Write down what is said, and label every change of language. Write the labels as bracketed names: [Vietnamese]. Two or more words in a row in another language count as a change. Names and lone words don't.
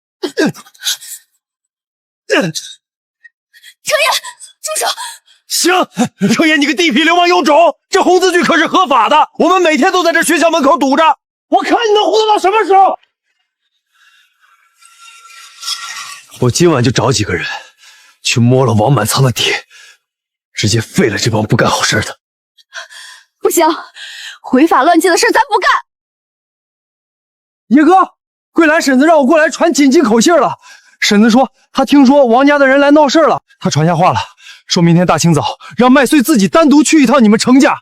[Chinese] 程爷，住手！行，程爷，你个地痞流氓有种！这红字据可是合法的，我们每天都在这学校门口堵着，我看你能糊弄到什么时候！我今晚就找幾個人去摸了王滿倉的底，直接廢了這幫不幹好事的。不行，違法亂紀的事咱不幹。爺哥，桂蘭嬸子讓我過來傳緊急口信了。嬸子說她聽說王家的人來鬧事了，她傳下話了，說明天大清早讓麥穗自己單獨去一趟你們程家。